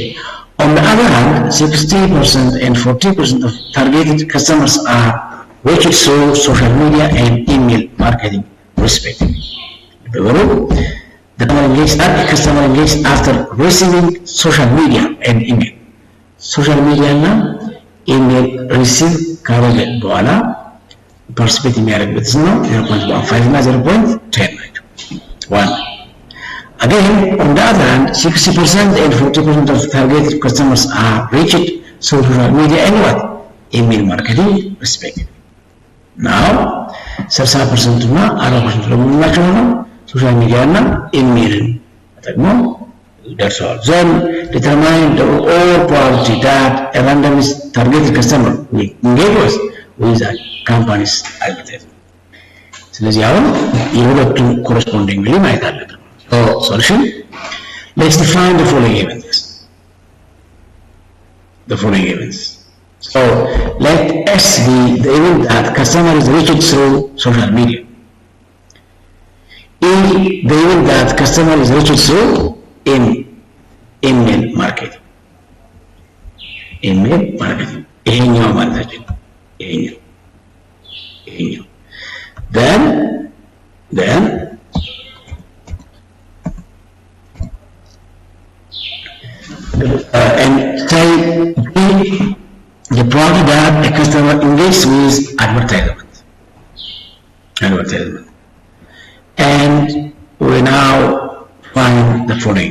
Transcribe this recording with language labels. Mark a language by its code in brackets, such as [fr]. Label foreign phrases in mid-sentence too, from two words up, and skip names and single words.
[en] On the other hand, 60% and 40% of targeted customers are reached through social media and email marketing, respectively. The customer engaged after receiving social media and email. Social media [am] እና [en] email receive [am] ካረገ በኋላ participate የሚያደርግበት ነው 0.15 እና 0.10 ናቸው። One. [en] Again, on the other hand, 60% and 40% of targeted customers are reached through social media and what? Email marketing, respectively. [am] Now, 60% እና 40% ደግሞ ምንላቸው ነው? ሶሻል ሚዲያ እና ኢሜይልን ተጠቅሞ ደርሰዋል። [en] Then determine the all probability that a randomly targeted customer will engage with a company's advertisement. [am] ስለዚህ አሁን የሁለቱም [en] correspondingly [am] ማየት አለብን። [en] So solution, let's define the following events. So let S be the event that customer is reached through social media. E, the event that customer is reached through email marketing. [am] ይሄኛው ማለታችን ይሄኛው [en] then and say the probability that a customer engages with advertisement. And we now find the following.